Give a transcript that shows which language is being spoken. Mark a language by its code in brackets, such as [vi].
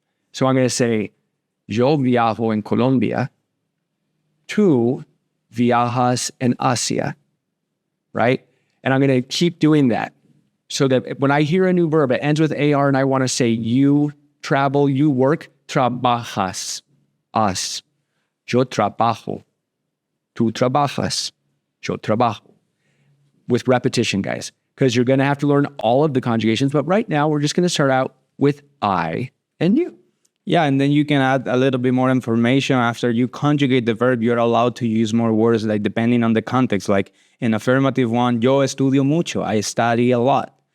[en] So I'm going to say, [es] yo viajo en Colombia, tú viajas en Asia, [en] right? And I'm going to keep doing that so that when I hear a new verb, it ends with AR, and I want to say, you travel, you work, [es] trabajas, [en] us. [es] Yo trabajo, tú trabajas, yo trabajo. [en] With repetition, guys. Because you're going to have to learn all of the conjugations. But right now, we're just going to start out with I and you. Yeah, and then you can add a little bit more information. After you conjugate the verb, you're allowed to use more words, like depending on the context. Like in affirmative one, [es] yo estudio mucho. [en] I study a lot.